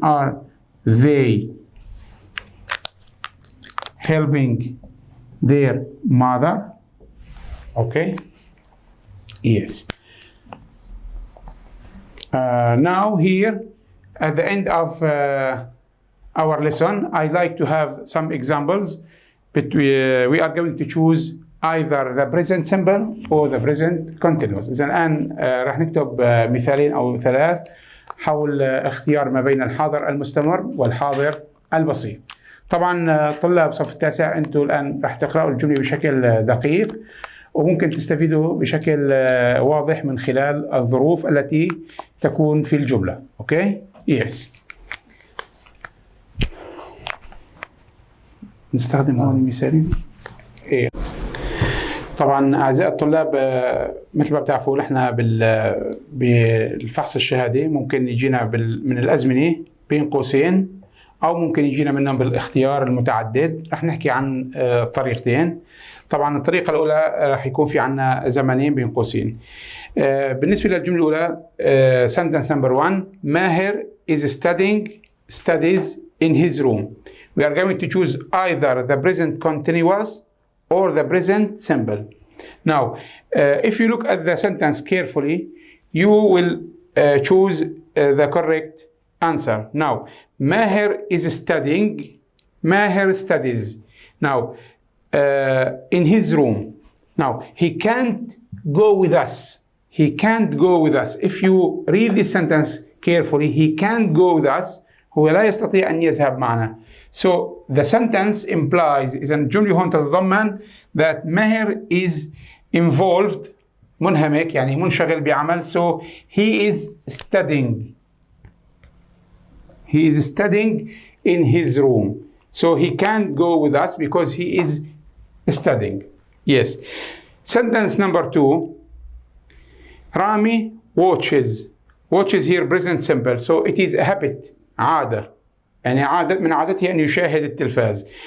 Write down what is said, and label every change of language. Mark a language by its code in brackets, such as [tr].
[en] Are they helping their mother? Okay. Yes. Now here, at the end of our lesson, I'd like to have some examples. But we are going to choose either the present simple or the present continuous. [ar] إذا الآن راح نكتب مثالين أو ثلاث حول اختيار ما بين الحاضر المستمر والحاضر البسيط. طبعا طلاب صف التاسع أنتم الآن راح تقرأوا الجملة بشكل دقيق وممكن تستفيدوا بشكل واضح من خلال الظروف التي تكون في الجملة. [en] Okay? Yes. [ar] نستخدم هون مثالين. إيه. طبعا أعزائي الطلاب مثل ما بتعرفوا نحن بالفحص الشهادي ممكن يجينا من الأزمنة بين قوسين أو ممكن يجينا منهم بالاختيار المتعدد. رح نحكي عن طريقتين. طبعا الطريقة الأولى رح يكون في عنا زمنين بين قوسين. بالنسبة للجملة الأولى [en] sentence number 1 Maher is studies in his room. We are going to choose either the present continuous or the present simple. Now, if you look at the sentence carefully, you will choose the correct answer. Now, Maher is studying. Maher studies. Now, in his room. Now, he can't go with us. He can't go with us. If you read this sentence carefully, he can't go with us. [ar] هو لا يستطيع أن يذهب معنا. [en] So the sentence implies [ar] إذا الجملة هون تتضمن that ماهر [en] is involved [ar] منهمك يعني منشغل بعمل. [en] So he is studying. He is studying in his room. So he can't go with us because he is studying. Yes. Sentence number 2. Rami watches. Watches here present simple. So it is a habit. عادة. [ar] يعني عادة من عادته أن يشاهد التلفاز.